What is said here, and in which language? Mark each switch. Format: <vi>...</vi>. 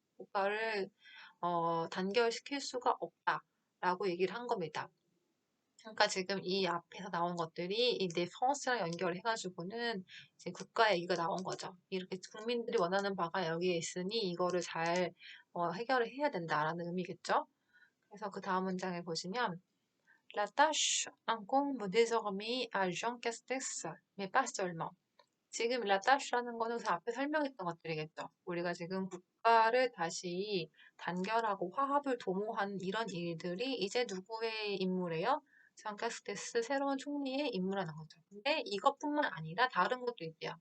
<ko>국가를, 단결시킬 수가 없다. 라고 얘기를 한 겁니다. 그러니까 지금 이 앞에서 나온 것들이 이 네프랑스랑 연결해가지고는 이제 국가 얘기가 나온 거죠. 이렇게 국민들이 원하는 바가 여기에 있으니 이거를 잘 해결을 해야 된다라는 의미겠죠. 그래서 그 다음 문장을 보시면</ko> <fr>La tâche incombe désormais à Jean Castex, mais pas seulement.</fr> <ko>지금 la tâche라는 거는 그 앞에 설명했던 것들이겠죠. 우리가 지금 국가를 다시 단결하고 화합을 도모한 이런 일들이 이제 누구의 임무래요? 장 카스테스 새로운 총리의 임무라는 거죠. 근데 이것뿐만 아니라 다른 것도 있대요.</ko>